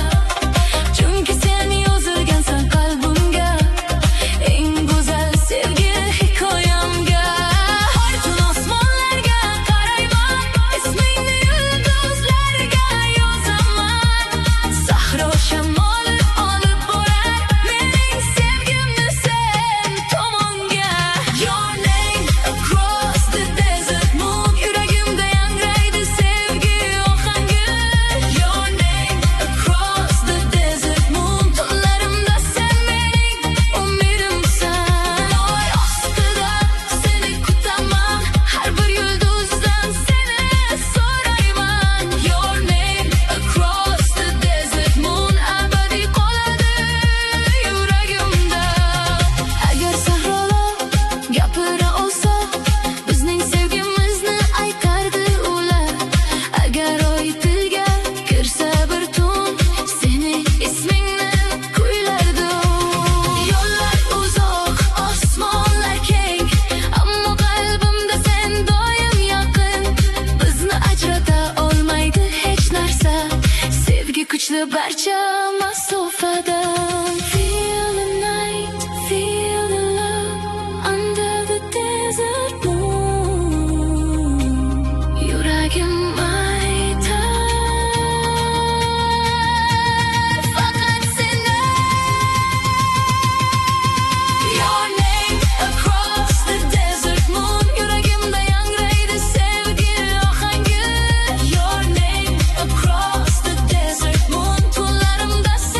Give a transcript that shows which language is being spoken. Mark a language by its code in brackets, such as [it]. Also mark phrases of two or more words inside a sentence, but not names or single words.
[uz] Chunki sen yozilgansan qalbimga, eng go'zal sevgi hikoyamga. Har tun osmonlarga qarayman, ismingni yulduzlarga yozaman. Sahro shamoli olib borar mening sevgimni sen tomonga. [en] Your name across the desert moon, [uz] yuragimda yangraydi sevgi ohangi. [en] Your name across the desert moon, [uz] tunlarimda sen mening umidimsan. Oy ostida seni kutaman, har bir yulduzdan seni so'rayman. [en] Your name across the desert moon, [uz] abadiy qoladi yuragimda. Agar sahrolar gapira olsa, bizning sevgimizni aytardi ular. Agar oy tilga kirsa bir tun, seni ismingni kuylardi. Yo'llar uzoq, osmonlar keng, ammo qalbimda sen doim yaqin. Bizni ajrata olmaydi hech narsa, sevgi kuchli barcha masofadan. [en] Feel the night, feel the love under the desert moon. [uz] Yuragim aytar faqat seni. [en] Your name across the desert moon, [uz] yuragimda yangraydi sevgi ohangi. [en] Your name across the desert moon, [uz] tunlarimda